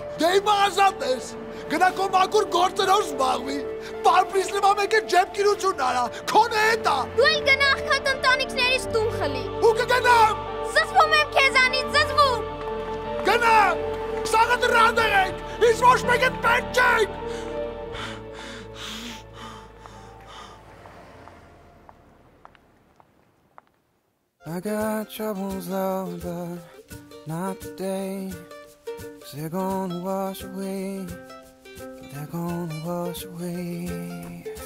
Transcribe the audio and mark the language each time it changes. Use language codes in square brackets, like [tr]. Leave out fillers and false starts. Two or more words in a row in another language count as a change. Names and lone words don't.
[hy] Դե հիմա ազատ ես։ Գնա քո մաքուր գործերով զբաղվի։ Պարպրիս նվա մեկ է ջեպկիրություն արա, քոնը էտա։ Դու էլ գնա աղքատ ընտանիքներից տուն խլի։ Ու կգնամ։ Զզվում եմ քեզանից, զզվում։ Գնա։ Սաղը դրանդեղ եք, ինձ ոչ մեկ է պետք չեք։ [en] I got troubles, Lord, but not today. 'Cause they're gonna wash away. They're gonna wash away.